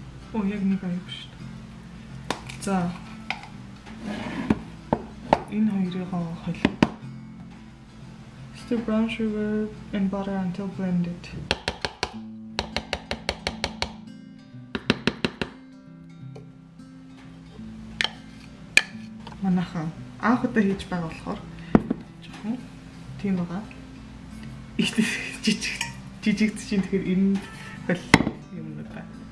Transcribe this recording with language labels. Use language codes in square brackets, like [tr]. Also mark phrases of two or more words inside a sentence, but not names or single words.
[mn] Оо яг нэг аяг шүү дээ. За. Энэ хоёрыг хойлоо. [en] Stir brown sugar and butter until blended. [mn] Манайхан анх удаа хийж байгаа болохоор жоохон тийм байгаа. Жижиг чинь тэгэхээр энэ хөл юм байна.